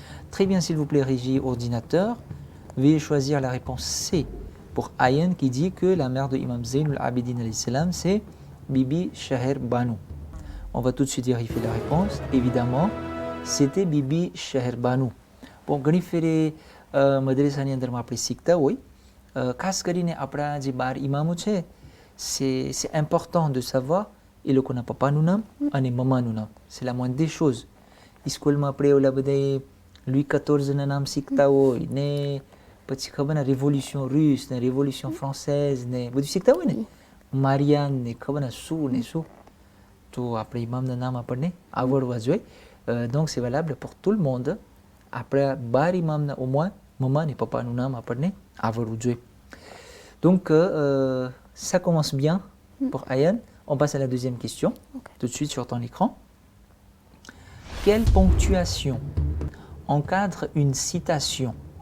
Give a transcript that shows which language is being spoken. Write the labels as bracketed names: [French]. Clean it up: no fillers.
[French] Très bien, s'il vous plaît, régie ordinateur. Veuillez choisir la réponse C pour Ayan qui dit que la mère de Imam Zayn al-Abidin alayhi salam, c'est Bibi Shahr Banu. On va tout de suite vérifier la réponse. Évidemment, c'était Bibi Shahr Banu. [Gujarati] Bon, ઘણી ફેરે મદ્રેસાની અંદરમાં આપણે શીખતા હોય, ખાસ કરીને આપણા જે 12 ઇમામો છે, [French] c'est important de savoir [Gujarati] એ લોકોના પપ્પાનું નામ અને મમ્માનું નામ. [French] C'est la moindre des choses. [Gujarati] સ્કૂલમાં આપણે ઓલા બધા Louis XIV નામ શીખતા હોય ને પછી ખબર ને [French] révolution russe [Gujarati] ને [French] révolution française [Gujarati] ને બધું શીખતા હોય ને, મારિયાન ને ખબર ને શું ને શું, તો આપણે ઇમામના નામ આપણને આવડવા જોઈએ. [French] Donc c'est valable pour tout le monde. Après 12 imams, au moins, maman et papa nous n'ont pas avoir joué. Donc, ça commence bien pour Ayan. On passe à la deuxième question, tout de suite sur ton écran. Quelle ponctuation encadre une citation?